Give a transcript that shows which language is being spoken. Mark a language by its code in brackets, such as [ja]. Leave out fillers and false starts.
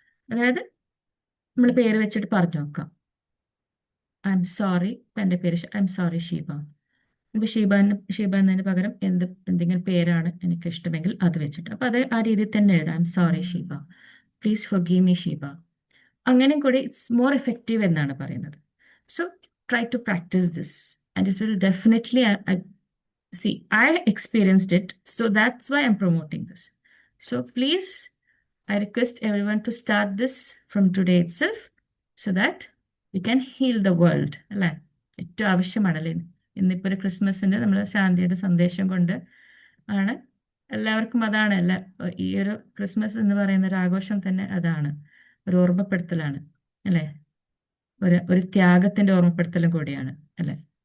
[ml] അതായത് നമ്മൾ പേര് വെച്ചിട്ട് പറഞ്ഞു നോക്കാം, [en] I'm sorry, [ml] എൻ്റെ പേര് ഐ എം സോറി ഷീബ. ഇപ്പോൾ ഷീബ എന്നതിന് പകരം എന്തെങ്കിലും പേരാണ് എനിക്ക് ഇഷ്ടമെങ്കിൽ അത് വെച്ചിട്ട്, അപ്പോൾ അത് ആ രീതിയിൽ തന്നെ എഴുതാം, [en] I'm sorry Sheeba, please forgive me Sheeba. [ml] അങ്ങനെ കൂടി [en] it's more effective [ml] എന്നാണ് പറയുന്നത്. [en] So try to practise this and it will definitely see, I experienced it, so that's why I'm promoting this. So please, I request everyone to start this from today itself so that we can heal the world. [ml] അല്ലേ? ഏറ്റവും ആവശ്യമാണല്ലേ ഇന്നിപ്പോൾ ഒരു ക്രിസ്മസിൻ്റെ നമ്മൾ ശാന്തിയുടെ സന്ദേശം കൊണ്ട് ആണ് എല്ലാവർക്കും അതാണ്. ഈ ഒരു ക്രിസ്മസ് എന്ന് പറയുന്ന ഒരു ആഘോഷം തന്നെ അതാണ്, ഒരു ഓർമ്മപ്പെടുത്തലാണ് അല്ലേ, ഒരു ത്യാഗത്തിൻ്റെ ഓർമ്മപ്പെടുത്തലും കൂടിയാണ് അല്ലേ.